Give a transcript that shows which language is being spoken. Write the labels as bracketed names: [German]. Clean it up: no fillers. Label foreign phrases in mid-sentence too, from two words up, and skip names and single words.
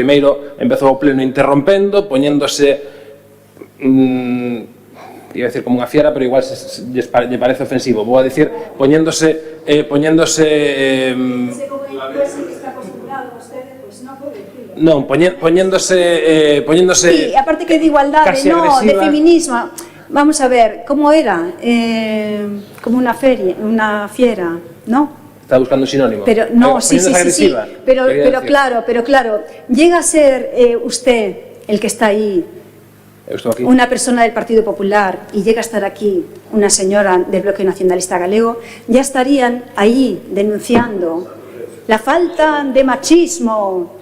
[Galician] Primeiro empezou o pleno interrompendo, poñéndose... [Spanish] iba a decir [Galician] como unha fiera, pero igual lle parece ofensivo. Vou a decir, poñéndose... Non, poñéndose... Sí, aparte que de igualdade, no, de feminismo. [Spanish] Vamos a ver, como era? Como una fiera, ¿no? Está buscando un sinónimo. Pero no, sí. Pero claro, llega a ser usted el que está ahí, una persona del Partido Popular, y llega a estar aquí una señora del Bloque Nacionalista Galego, ya estarían ahí denunciando la falta de machismo.